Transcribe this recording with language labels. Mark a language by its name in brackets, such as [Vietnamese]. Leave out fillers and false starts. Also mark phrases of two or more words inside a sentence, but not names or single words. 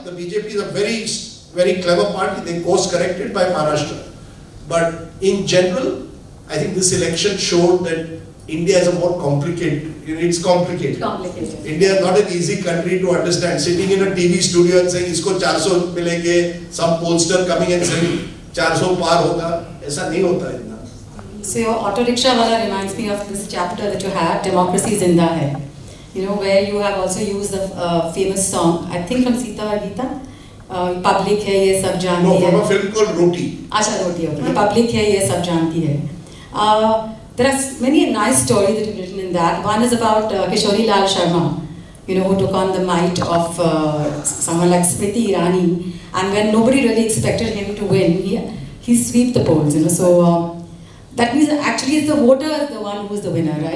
[English] The BJP is a very, very clever party. They course-corrected by Maharashtra. But in general, I think this election showed that India is a more complicated, it's complicated. India is not an easy country to understand. Sitting in a TV studio and saying, [Hindi] "Isko 400 milenge," [English] some pollster coming and saying, [Hindi] 400 par hoga, aisa nahi hota hai. [English] So your auto rickshaw wala reminds me of this chapter that you had, Democracy Zinda Hai. Where you have also used the famous song, I think from Sita or Gita, Public hai ye sab janti hai. No, from a film called Roti. Acha, Roti, okay. Public hai ye sab janti hai. There are many nice stories that you've written in that. One is about Kishori Lal Sharma, who took on the might of someone like Smriti Irani, and when nobody really expected him to win, he swept the polls. So that means actually it's the voter the one who's the winner, right?